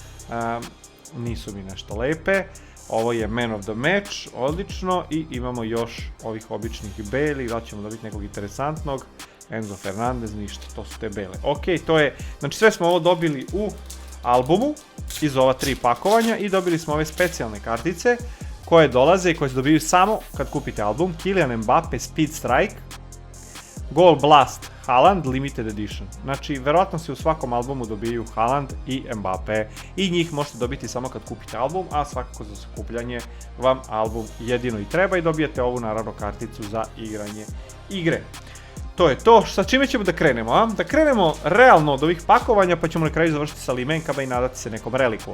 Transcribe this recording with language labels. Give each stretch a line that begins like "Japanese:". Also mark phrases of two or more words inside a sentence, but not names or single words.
Serbian: nisu mi nešto lepe, ovo je Man of the Match, odlično i imamo još ovih običnih beli, da ćemo dobiti nekog interesantnog, Enzo Fernandez, ništa, to su te bele, ok, to je, znači sve smo ovo dobili u albumu iz ova 3 pakovanja i dobili smo ove specijalne kartice koje dolaze i koje se dobiju samo kad kupite album. Kylian Mbappe Speed Strike, Goal Blast Haaland Limited Edition. Znači, verovatno se u svakom albumu dobiju Haaland i Mbappe i njih možete dobiti samo kad kupite album, a svakako za skupljanje vam album jedino i treba i dobijete ovu naravno karticu za igranje igre. To je to, sa čime ćemo da krenemo, a? Da krenemo realno od ovih pakovanja pa ćemo na kraju završiti sa limenkama i nadati se nekom reliku.